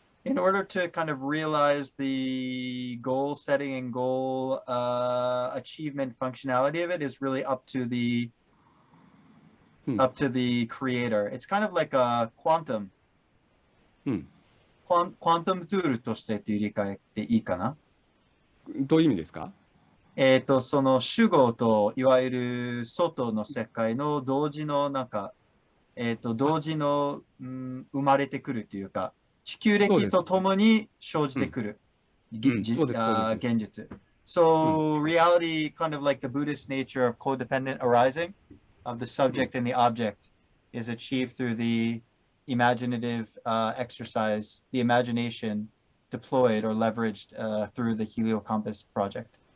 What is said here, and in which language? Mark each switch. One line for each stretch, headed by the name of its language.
English: In order to kind of realize the goal setting and goal achievement functionality of it is really up to the creator. It's kind of like a quantum.
Japanese: Quantum ツールとしてという理解でいいかな？どういう意味ですか？その主語といわゆる外の世界の同時の同時の、生まれてくるというか、地球歴とともに生じてくる現実。
English: So reality, kind of like the Buddhist nature of codependent arising of the subject and the object, is achieved through the imaginative exercise, the imagination deployed or leveraged through the Heliocompass project.